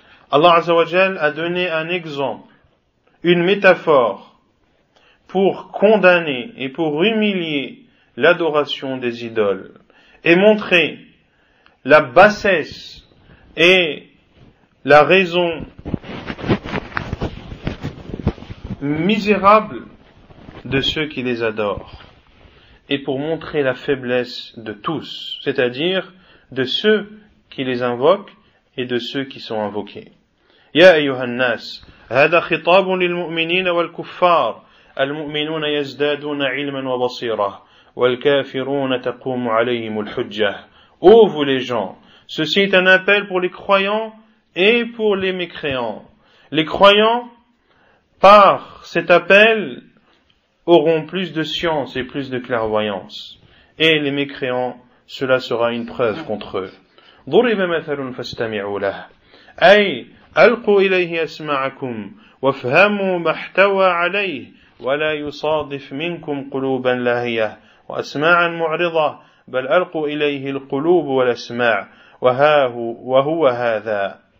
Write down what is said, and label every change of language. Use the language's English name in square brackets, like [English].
[French] Allah Azza wa Jal a donné un exemple, une métaphore pour condamner et pour humilier l'adoration des idoles et montrer la bassesse et la raison misérable de ceux qui les adorent et pour montrer la faiblesse de tous, c'est-à-dire de ceux qui les invoquent et de ceux qui sont invoqués. [Arabic] يا أيها الناس هذا خطاب للمؤمنين والكفار المؤمنون يزدادون علما وبصيرة والكافرون تقوم عليهم الحجة. [French] Ô vous les gens, Ceci est un appel pour les croyants et pour les mécréants. Les croyants, par cet appel, auront plus de science et plus de clairvoyance. Et les mécréants, cela sera une preuve contre eux. [Arabic] ضرب مثل فاستمعوا له أي ألقوا إليه أسماعكم وافهموا ما احتوى عليه ولا يصادف منكم قلوبا لاهية وأسماعا معرضة بل ألقوا إليه القلوب والأسماع وهو هذا.